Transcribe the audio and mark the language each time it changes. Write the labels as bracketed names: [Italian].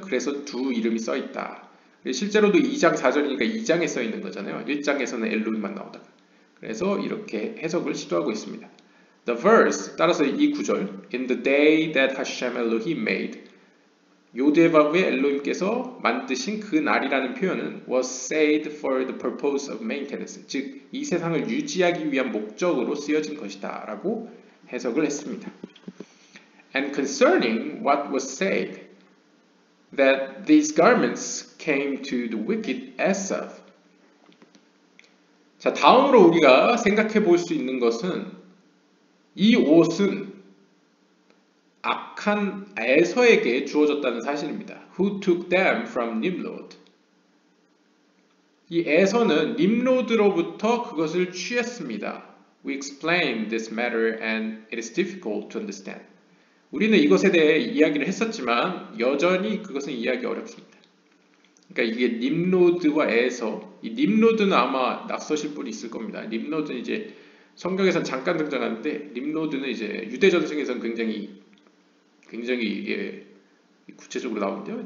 [Korean] 그래서 두 이름이 써 있다. 실제로도 2장 4절이니까 2장에 써 있는 거잖아요. 1장에서는 엘로힘만 나오다가. 그래서 이렇게 해석을 시도하고 있습니다. [English] The verse, [Korean] 따라서 이 구절, [English] In the day that Hashem Elohim made, [Korean] 요드바브의 엘로힘께서 만드신 그 날이라는 표현은 [English] was saved for the purpose of maintenance, [Korean] 즉 이 세상을 유지하기 위한 목적으로 쓰여진 것이다 라고 해석을 했습니다. [English] And concerning what was said, that these garments came to the wicked Esav. [Korean] 자, 다음으로 우리가 생각해 볼 수 있는 것은 이 옷은 악한 에서에게 주어졌다는 사실입니다. [English] Who took them from Nimrod. [Korean] 이 에서는 님로드로부터 그것을 취했습니다. [English] We explained this matter and it is difficult to understand. [Korean] 우리는 이것에 대해 이야기를 했었지만 여전히 그것은 이해하기 어렵습니다. 그러니까 이게 님로드와 에서, 이 님로드는 아마 낯서실 분이 있을 겁니다. 님로드는 이제 성경에선 잠깐 등장하는데 님로드는 이제 유대 전승에서는 굉장히 이게 구체적으로 나오는데요.